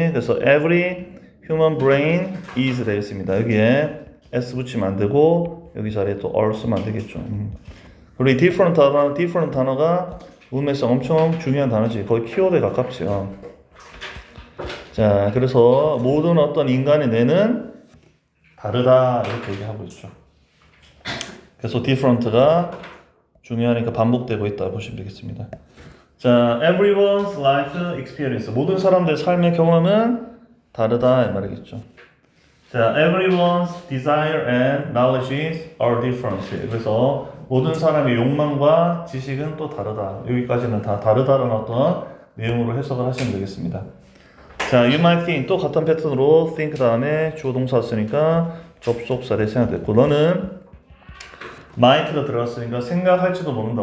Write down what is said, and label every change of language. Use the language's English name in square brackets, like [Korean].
[Korean] 그래서 [English] every human brain is [Korean] 되겠습니다. 여기에 s 붙이면 안 되고 여기 자리에 또 or 쓰면 안 되겠죠. 그리고 different 단어가 문맥상 엄청 중요한 단어지. 거의 키워드에 가깝죠. 자, 그래서 모든 어떤 인간의 뇌는 다르다 이렇게 얘기하고 있죠. 그래서 different가 중요하니까 반복되고 있다 보시면 되겠습니다. 자, [English] everyone's life experience [Korean] 모든 사람들의 삶의 경험은 다르다 이 말이겠죠. 자, [English] everyone's desire and knowledge are different. [Korean] 그래서 모든 사람의 욕망과 지식은 또 다르다. 여기까지는 다 다르다라는 어떤 내용으로 해석을 하시면 되겠습니다. 자, [English] you might think [Korean] 또 같은 패턴으로 think 다음에 주어 동사 쓰니까 접속사를 생각됐고 너는 might가 들어갔으니까 생각할지도 모른다.